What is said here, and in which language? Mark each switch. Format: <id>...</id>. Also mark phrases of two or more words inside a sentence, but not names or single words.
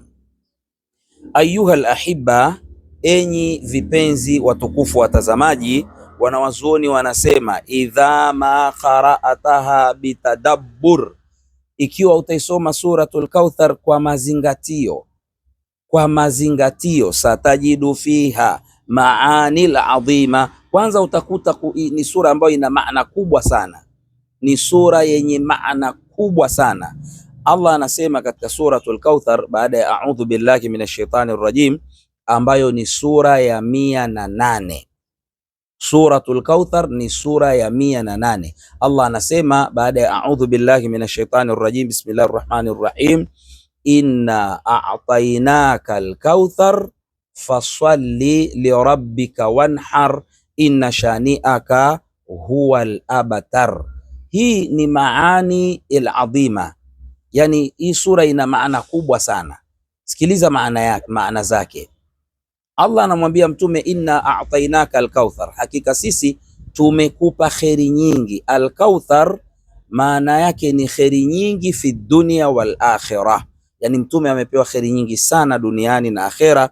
<ar>أيها الأحباء,</ar> <sw>enyi vipenzi watukufu watazamaji, wanawazuoni wanasema</sw> <ar>إذا ما قرأتها بتدبر,</ar> <sw>ikiwa utaisoma suratul Kauthar kwa mazingatio,</sw> <ar>ستجد فيها المعاني العظيمة,</ar> <sw>kwanza utakuta ni sura ambayo ina maana kubwa sana, ni sura yenye maana kubwa sana. Allah anasema katika suratul Kauthar, baada ya</sw> <ar>أعوذ بالله من الشيطان الرجيم,</ar> <sw>ambayo ni sura ya 108. Suratul Kauthar ni sura ya 108. Allah anasema baada ya</sw> <ar>أعوذ بالله من الشيطان الرجيم، بسم الله الرحمن الرحيم، إنا أعطيناك الكوثر فصل لربك وانحر إن شانئك هو الأبتر.</ar> <sw>Hii ni</sw> <ar>معاني العظيمة,</ar> <sw>yani hii sura ina maana kubwa sana. Sikiliza maana zake. Allah anamwambia Mtume,</sw> <ar>إنا أعطيناك الكوثر,</ar> <sw>hakika sisi tumekupa kheri nyingi. Al-kauthar maana yake ni kheri nyingi</sw> <ar>في الدنيا والآخرة,</ar> <sw>yani Mtume amepewa kheri nyingi sana duniani na akhera.</sw>